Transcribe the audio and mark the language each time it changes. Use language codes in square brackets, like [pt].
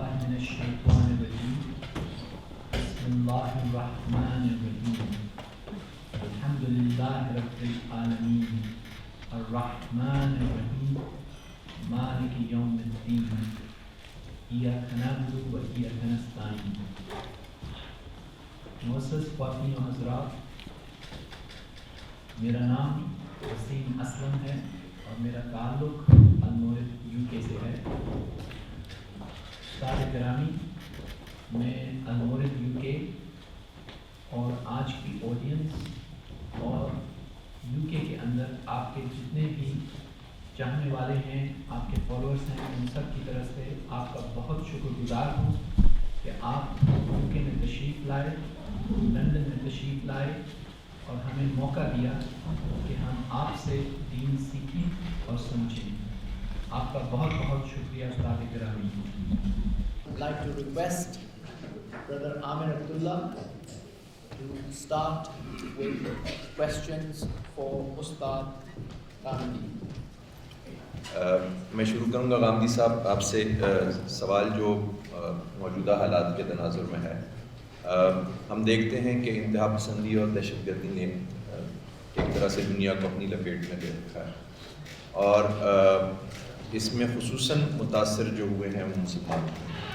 [ar] من الشيطان الرجيم بسم الله الرحمن الرحيم الحمد لله رب العالمين الرحمن الرحيم مالك يوم الدين إياك نعبد وإياك نستعين. [ur] معزز خواتین و حضرات، میرا نام وسیم اسلم ہے اور میرا تعلق المورد UK سے ہے. استاد گرامی، میں المورد UK اور آج کی آڈینس اور UK کے اندر آپ کے جتنے بھی چاہنے والے ہیں، آپ کے فالوورز ہیں، ان سب کی طرف سے آپ کا بہت شکر گزار ہوں کہ آپ UK میں تشریف لائے، لندن میں تشریف لائے اور ہمیں موقع دیا کہ ہم آپ سے دین سیکھیں اور سمجھیں. آپ کا بہت بہت شکریہ استاد گرامی. [en] I'd like to request Brother Amir Abdullah to start with questions for Ustad Ghamidi. [ur] میں شروع کروں گا غامدی صاحب آپ سے. سوال جو موجودہ حالات کے تناظر میں ہے، ہم دیکھتے ہیں کہ انتہا پسندی اور دہشت گردی نے ایک طرح سے دنیا کو اپنی لپیٹ میں لے رکھا ہے، اور اس میں خصوصاً متاثر جو ہوئے ہیں وہ مسلمان ہیں.